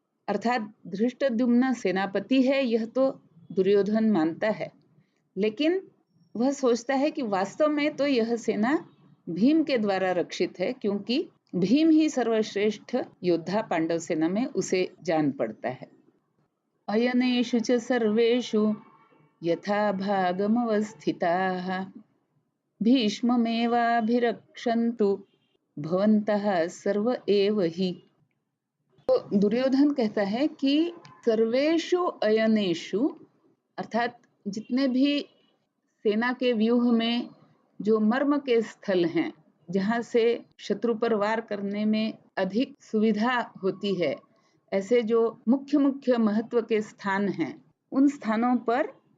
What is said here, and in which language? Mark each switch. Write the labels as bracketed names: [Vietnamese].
[Hindi] अर्थात धृष्टद्युम्न सेनापति है, यह तो दुर्योधन मानता है, लेकिन वह सोचता है कि वास्तव में तो यह सेना भीम के द्वारा रक्षित है, क्योंकि भीम ही सर्वश्रेष्ठ योद्धा पांडव सेना में उसे जान पड़ता है। [Sanskrit] अयनेषु च सर्वेषु यथा भागमवस्थिताः भीष्ममेवाभिरक्षन्तु भवन्तः सर्व एव हि। [Hindi] तो दुर्योधन कहता है कि [Sanskrit] सर्वेषु अयनेषु, [Hindi] अर्थात जितने भी सेना के व्यूह में जो मर्म के स्थल हैं, जहाँ से शत्रु पर वार करने में अधिक सुविधा होती है, ऐसे जो मुख्य मुख्य महत्व के स्थान हैं, उन स्थानों पर,